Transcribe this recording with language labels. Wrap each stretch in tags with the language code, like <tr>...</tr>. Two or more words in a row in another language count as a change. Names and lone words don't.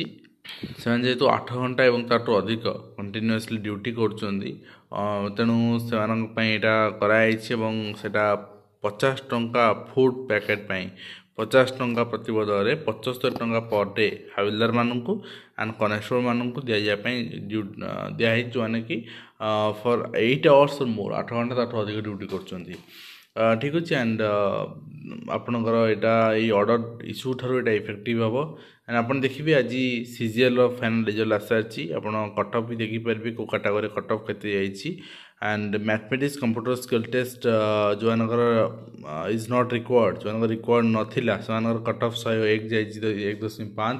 <or>ସେମାନେ ଯେହେତୁ 8 ଘଣ୍ଟା ଏବଂ ତାଠୁ ଅଧିକ</or> <en>continuously duty</en> <or>କରୁଛନ୍ତି, ତେଣୁ ସେମାନଙ୍କ ପାଇଁ ଏଇଟା କରାଯାଇଛି ଏବଂ ସେଇଟା 50 ଟଙ୍କା</or> <en>food packet</en> <or>ପାଇଁ 50 ଟଙ୍କା ପ୍ରତିବଦଳରେ 75 ଟଙ୍କା</or> <en>per day</en> <or>ହାବିଲଦାରମାନଙ୍କୁ ଆଣ୍ଡ କନେଷ୍ଟବଳମାନଙ୍କୁ ଦିଆଯିବା ପାଇଁ ଦିଆହେଇଛି, ଯେଉଁମାନେ କି</or> <en>for 8 hours or more</en> <or>8 ଘଣ୍ଟା ତାଠୁ ଅଧିକ ଡ୍ୟୁଟି କରୁଛନ୍ତି। ଠିକ୍ ଅଛି। ଆଣ୍ଡ ଆପଣଙ୍କର ଏଇଟା ଏଇ</or> <en>order issue</en> <or>ଠାରୁ ଏଇଟା ଇଫେକ୍ଟିଭ୍ ହେବ। ଆଣ୍ଡ ଆପଣ ଦେଖିବେ ଆଜି CGLର</or> <en>final result</en> <or>ଆସିସାରିଛି, ଆପଣ</or> <en>cut off</en> <or>ବି ଦେଖିପାରିବେ କେଉଁ</or> <en>category cut off</en> <or>କେତେ ଯାଇଛି।</or> <en>and mathematics computer skill test</en> <or>ଯେଉଁମାନଙ୍କର</or> <en>is not required,</en> <or>ଯେଉଁମାନଙ୍କର ରିକ୍ୱାର୍ଡ଼ ନଥିଲା ସେମାନଙ୍କର</or> <en>cut off</en> <or>101 ଯାଇଛି 1.5।</or>